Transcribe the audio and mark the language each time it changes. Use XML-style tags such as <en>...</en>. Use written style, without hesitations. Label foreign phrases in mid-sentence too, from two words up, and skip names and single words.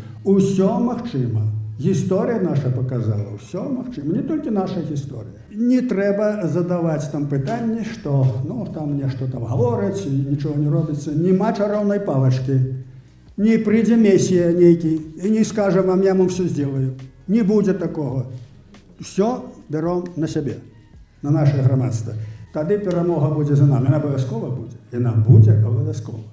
<be>Усё магчыма. Гісторыя наша показала, ўсё магчыма, не толькі наша гісторыя. Не трэба задаваць там пытанні, што там нешта там гавораць, нічого не робіцца. Нема чароўнай палачкі. Не прыйдзе месія нейкі і не скажа вам,</be> <ru>я вам все сделаю.</ru> <be>Не будзе такого. Все бяром на сябе, на наше грамадства. Тады перамога будзе за нами. Яна абавязкова будзе. Яна будзе абавязкова.</be>